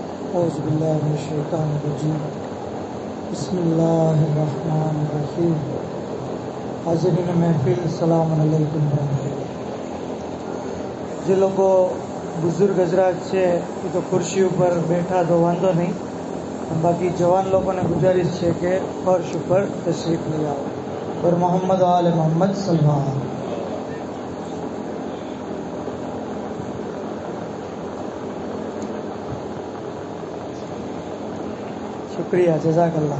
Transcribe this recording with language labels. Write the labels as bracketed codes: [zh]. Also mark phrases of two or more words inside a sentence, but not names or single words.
[ar] اعوذ باللہ من الشیطان الرجیم بسم اللہ الرحمن الرحیم [ur] حاضرین محفل [ar] السلام علیکم ورحمۃ اللہ. [gu] જે લોકો બુઝુર્ગ હજરાત છે એ તો ખુરશી ઉપર બેઠા તો વાંધો નહીં, બાકી જવાન લોકોને ગુજારિશ છે કે ફર્શ ઉપર તશરીફ લઈ આવો. [ur] پر محمد آل محمد سلمان۔ شکریہ، جزاک اللہ.